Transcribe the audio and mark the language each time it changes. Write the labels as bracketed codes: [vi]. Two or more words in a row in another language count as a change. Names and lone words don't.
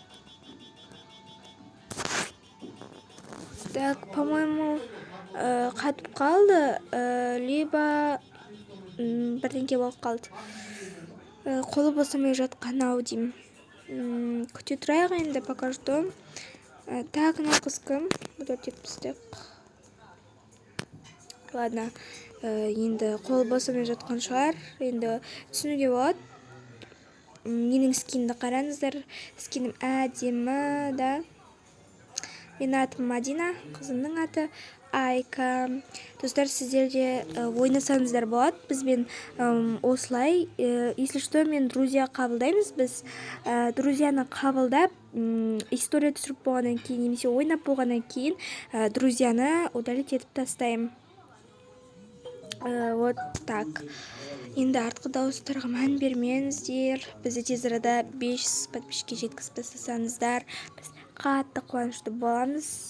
[ru] Так, по-моему, [kk] қатып қалды, либо бірдеңке болып қалды. Қолы босамай жатқан-ау деймін. Күте тұрайық енді, [ru] пока что. Так, [kk] мына қыз кім? Бұда тек біздік. Ладно, енді қолы босамай жатқан шығар. Енді түсінуге болады. Менің скинді қараңыздар. Скинім әдемі, да? Мен атым Мадина, қызымның аты Айка. Достар, сіздер де ойнасаңыздар болады. Бізбен осылай, [ru] если что, [kk] мен друзья қабылдаймыз. Біз друзьяны қабылдап, история түсіріп болғаннан кейін, немесе ойнап болғаннан кейін, друзьяны удалить етіп тастаймын. [ru] Вот так. [kk] Енді артқы дауыстарға мән бермеңіздер. Бізді тез арада 500 подписчикке жеткізіп тастасаңыздар, біз қатты қуанышты боламыз.